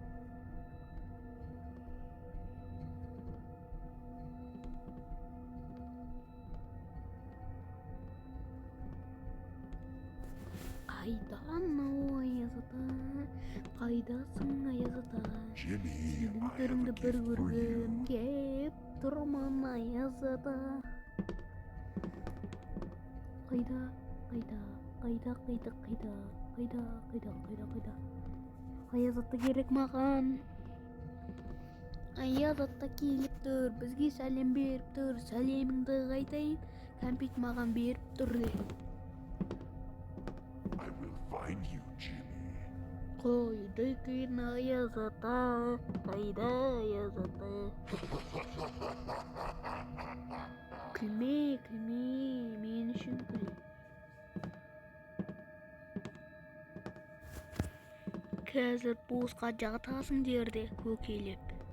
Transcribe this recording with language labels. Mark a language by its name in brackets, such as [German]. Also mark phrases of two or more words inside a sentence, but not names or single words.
[Kazakh] Қайдан ау Аяз ата? Қайдасың Аяз ата? [English] Jimmy, [Kazakh] Сенің [English] I have [Kazakh] түріңді [English] a [Kazakh] бір [English] gift for you. [Kazakh] көргім кеп тұрмын Аяз ата. Қайда, қайда, қайда, қайда, қайда, қайда, қайда, қайда, қайда. Аяз ата керек маған. Аяз ата келіп тұр, бізге сәлем беріп тұр. Сәлеміңді қайтайын, кәмпит маған беріп тұр де. [English] I will find you, Jimmy. [Kazakh] Қайда екен Аяз ата? Қайда Аяз ата? Күлме, күлме, мен үшін күл. Қазір босқа жатасың жерде көкелеп.